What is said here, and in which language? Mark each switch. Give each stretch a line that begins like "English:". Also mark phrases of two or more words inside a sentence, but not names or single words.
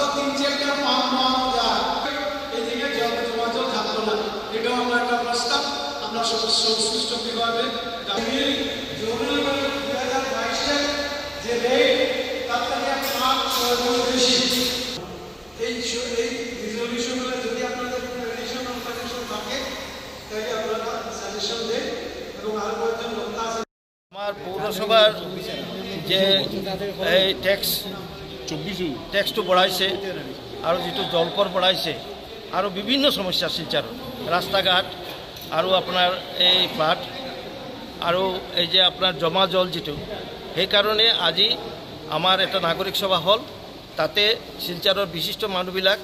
Bangla: 3-4টা পাম্প বানানো যায় এদিকে জল জল থাকতো না এটাও আমরা একটা প্রস্তাব আমরা সংশ্লিষ্ট বিভাগে জরুরিভাবে 2022-এ যে রেট তার থেকে 5-6 বেশি এই রিজলিউশনগুলো যদি আপনাদের এডিশনাল সাজেশন থাকে তাহলে আপনারা সাজেশন দেন এবং আরো কয়েকজন লোক আছে
Assamese: আমার পৌরসভার যে এই ট্যাক্সটো বঢ়াইছে আৰু যিটো জলকৰ বঢ়াইছে আৰু বিভিন্ন সমস্যা শিলচৰ ৰাস্তাঘাট আৰু আপোনাৰ এই ফ্লাড আৰু এই যে আপোনাৰ জমা জল যিটো সেইকাৰণে আজি আমাৰ এটা নাগৰিক সভা হ'ল তাতে শিলচৰৰ বিশিষ্ট মানুহবিলাক